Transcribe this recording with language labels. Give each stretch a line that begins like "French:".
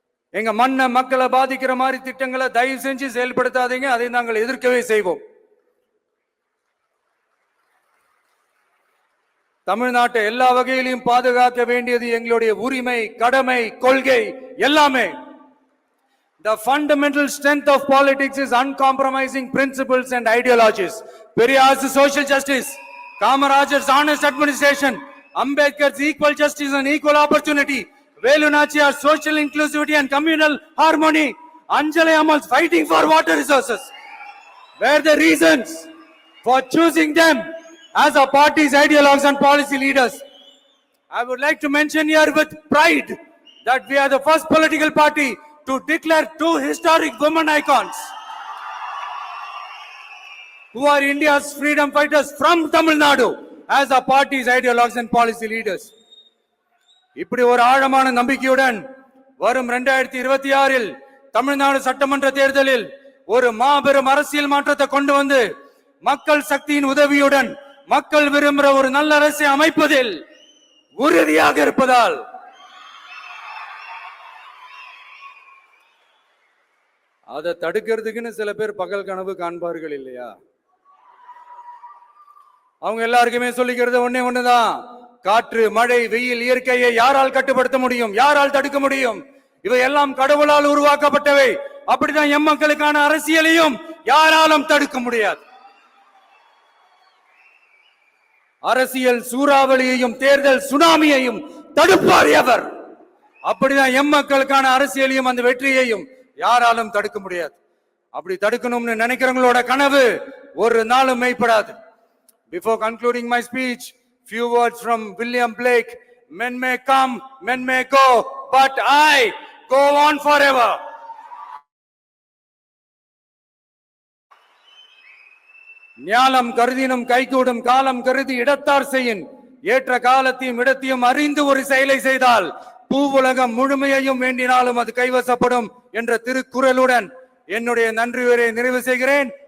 Tamil: எங்க மண்ணை, மக்களை பாதிக்கிற மாதிரி திட்டங்களை தயவு செஞ்சு செயல்படுத்தாதீங்க, அதை நாங்கள் எதிர்க்கவே செய்வோம். தமிழ்நாட்டை எல்லா வகையிலையும் பாதுகாக்க வேண்டியது எங்களுடைய உரிமை, கடமை, கொள்கை எல்லாமே.
English: The fundamental strength of politics is uncompromising principles and ideologies. Periyar's social justice, Kamarajar's honest administration, Ambedkar's equal justice and equal opportunity, Velu Nachiyar's social inclusivity and communal harmony, Anjali Ammal's fighting for water resources were the reasons for choosing them as our party's ideologues and policy leaders. I would like to mention here with pride that we are the first political party to declare two historic women icons who are India's freedom fighters from Tamil Nadu as our party's ideologues and policy leaders.
Tamil: இப்படி ஒரு ஆழமான நம்பிக்கையுடன் வரும் 2026இல் தமிழ்நாடு சட்டமன்ற தேர்தலில் ஒரு மாபெரும் அரசியல் மாற்றத்தை கொண்டு வந்து மக்கள் சக்தியின் உதவியுடன் மக்கள் விரும்புகிற ஒரு நல்ல அரசை அமைப்பதில் உறுதியாக இருப்பதால் அதை தடுக்கிறதுக்குன்னு சில பேர் பகல் கனவு காண்பார்கள் இல்லையா? அவங்க எல்லாருக்குமே சொல்லிக்கிறது ஒண்ணுதான், காற்று மழை வெயில் இயற்கையை யாரால் கட்டுப்படுத்த முடியும், யாரால் தடுக்க முடியும்? இவை எல்லாம் கடவுளால் உருவாக்கப்பட்டவை. அப்படிதான் எம் மக்களுக்கான அரசியலையும் யாராலும் தடுக்க முடியாது. அரசியல் சூறாவளியையும் தேர்தல் சுனாமியையும் தடுப்பார் எவர். அப்படிதான் எம் மக்களுக்கான அரசியலையும் அந்த வெற்றியையும் யாராலும் தடுக்க முடியாது. அப்படி தடுக்கணும்னு நினைக்கிறவங்களோட கனவு ஒரு நாளும் மெய்ப்படாது.
English: Before concluding my speech, few words from William Blake. Men may come, men may go, but I go on forever.
Tamil: ஞானம் கருதினும் கைகூடும் காலம் கருதி இடத்தார் செய்யின் ஏற்ற காலத்தையும் இடத்தையும் அறிந்து ஒரு செயலை செய்தால் பூவுலகம் முழுமையையும் வேண்டினாலும் அது கைவசப்படும் என்ற திருக்குறளுடன் என்னுடைய நன்றி உரையை நிறைவு செய்கிறேன்.